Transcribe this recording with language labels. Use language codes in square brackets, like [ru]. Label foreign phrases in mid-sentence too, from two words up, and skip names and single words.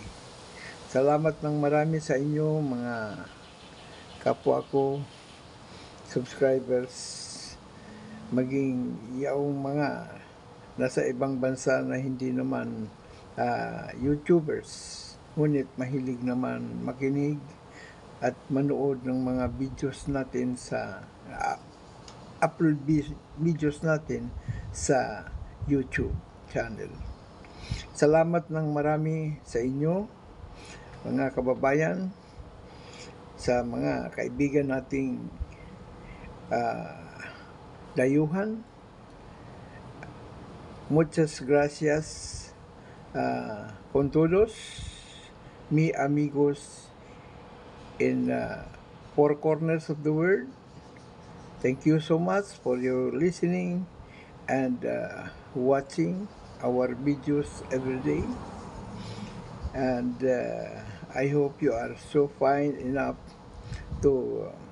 [tl] Salamat ng marami sa inyo, mga kapwa ko subscribers, maging yaong mga nasa ibang bansa na hindi naman YouTubers, ngunit mahilig naman makinig at manood ng mga videos natin sa [en] upload videos [tl] natin sa YouTube channel. Salamat ng marami sa inyo, mga kababayan, sa mga kaibigan nating dayuhan. [es] Muchas gracias con todos mi amigos [en] in four corners of the world. Thank you so much for your listening and watching our videos every day, and I hope you are so fine enough to